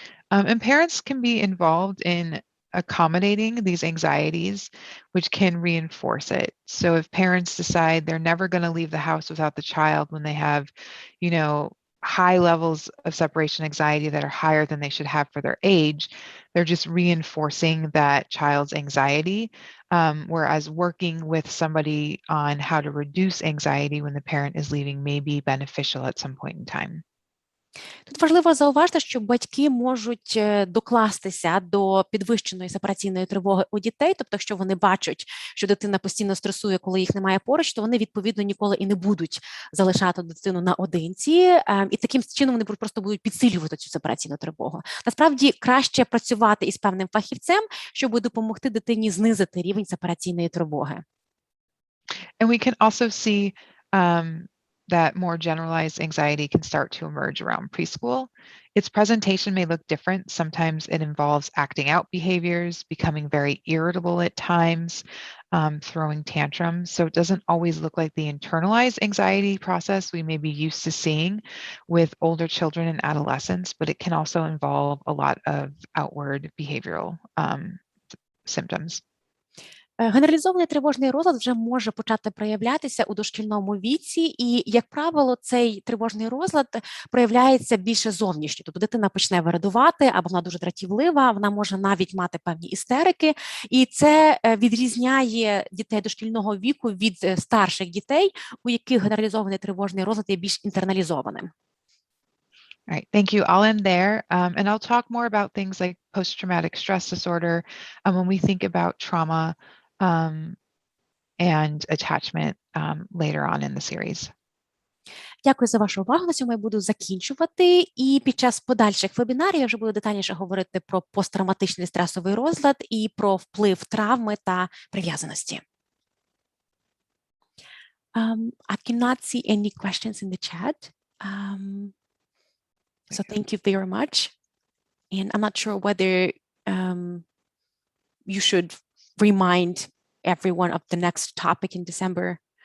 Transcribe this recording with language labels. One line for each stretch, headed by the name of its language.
English: And parents can be involved in accommodating these anxieties, which can reinforce it. So if parents decide they're never going to leave the house without the child when they have, high levels of separation anxiety that are higher than they should have for their age, they're just reinforcing that child's anxiety. Whereas working with somebody on how to reduce anxiety when the parent is leaving may be beneficial at some point in time.
Ukrainian: Тут важливо зауважити, що батьки можуть докластися до підвищеної сепараційної тривоги у дітей, тобто якщо вони бачать, що дитина постійно стресує, коли їх немає поруч, то вони, відповідно, ніколи і не будуть залишати дитину наодинці, і таким чином вони просто будуть підсилювати цю сепараційну тривогу. Насправді, краще працювати із певним фахівцем, щоб допомогти дитині знизити рівень сепараційної тривоги.
English: And we can also see that more generalized anxiety can start to emerge around preschool. Its presentation may look different. Sometimes it involves acting out behaviors, becoming very irritable at times, throwing tantrums. So it doesn't always look like the internalized anxiety process we may be used to seeing with older children and adolescents, but it can also involve a lot of outward behavioral symptoms.
Ukrainian: Генералізований тривожний розлад вже може почати проявлятися у дошкільному віці, і, як правило, цей тривожний розлад проявляється більше зовнішньо. Тобто дитина почне вирадувати, або вона дуже дратівлива, вона може навіть мати певні істерики, і це відрізняє дітей дошкільного віку від старших дітей, у яких генералізований тривожний розлад є більш інтерналізованим.
English: All right, thank you. I'll end there. And I'll talk more about things like post-traumatic stress disorder when we think about trauma and attachment later on in the series.
Ukrainian: Дякую за вашу увагу. На цьому я буду закінчувати. І під час подальших вебінарів я вже буду детальніше говорити про посттравматичний стресовий розлад і про вплив травми та прив'язаності.
English: I cannot see any questions in the chat. So thank you very much. And I'm not sure whether you should remind everyone of the next topic in December.